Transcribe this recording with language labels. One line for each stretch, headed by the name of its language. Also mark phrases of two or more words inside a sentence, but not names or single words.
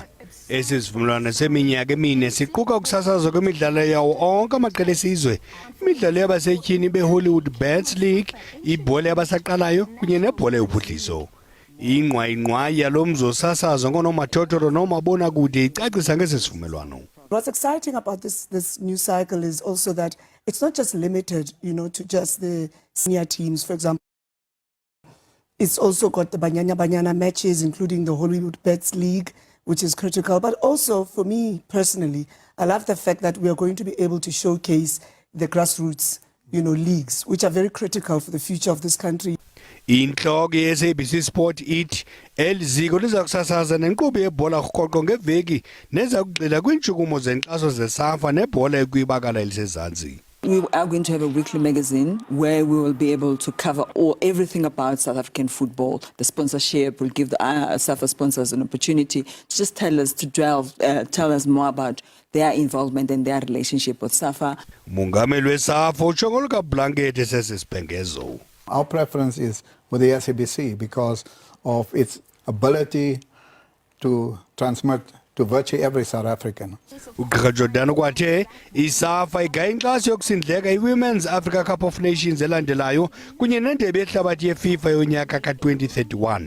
Xhosa: Esi sivumelwano seminyaka emine siquka ukusasazwa kwemidlalo yawo onke amaqela esizwe, imidlalo yabasetyhini beHollywood Bets League, ibhola yabasaqalayo kunye nebhola yophuhliso. Ingqwayi yalo mzosasazwa ngoonomathotholo noomabonakude icacisa ngesi sivumelwano.
English: What's exciting about this new cycle is also that it's not just limited, to just the senior teams, for example. It's also got the Banyana matches, including the Hollywood Bets League, which is critical. But also, for me personally, I love the fact that we are going to be able to showcase the grassroots, leagues, which are very critical for the future of this country.
Xhosa: Inhloko ye-SABC Sport ithi eliziko liza kusasaza nenkqubo yebhola rhoqo ngeveki neza kugxila kwiintshukumo zenkxaso zeSAFA nebhola ekwibakala elisezantsi.
English: We are going to have a weekly magazine where we will be able to cover everything about South African football. The sponsorship will give the SAFA sponsors an opportunity to just tell us more about their involvement and their relationship with SAFA.
Xhosa: Umongameli weSAFA uTshongoleka Blanket esesibhengezo.
English: Our preference is with the SABC because of its ability to transmit to virtually every South African.
Xhosa: uGqr Jordaan kwathe iSAFA igaya inkxaso yokusindleka iWomen's Africa Cup of Nations elandelayo kunye nendebe yehlabathi yeFIFA yonyaka ka-2031.